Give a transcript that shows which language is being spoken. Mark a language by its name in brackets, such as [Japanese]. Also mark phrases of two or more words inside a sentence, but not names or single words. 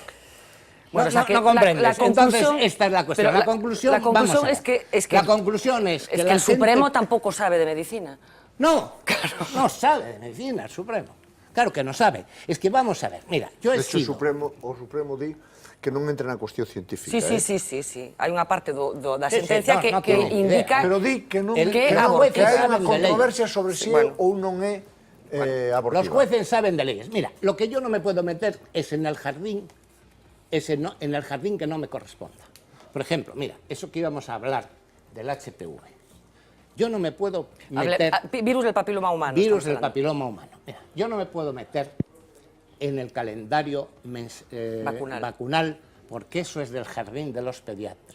[Spanish] Bueno, no comprendes. Entonces, esta es la cuestión. La conclusión es que el Supremo tampoco sabe de medicina. No, no sabe de medicina el Supremo. Claro que no sabe. Es que vamos a ver, mira, yo he sido... [Galician] O Supremo di que non entra na cuestión científica. [Spanish] Sí. [Galician] Hai unha parte da sentencia que indica... Pero di que hai unha controversia sobre si ou non é abortiva. [Spanish] Los jueces saben de leyes. Mira, lo que yo no me puedo meter es en el jardín, en el jardín que no me corresponda. Por ejemplo, mira, eso que íbamos a hablar del HPV. Yo no me puedo meter... Virus del papiloma humano. Virus del papiloma humano. Mira, yo no me puedo meter en el calendario vacunal, porque eso es del jardín de los pediatras.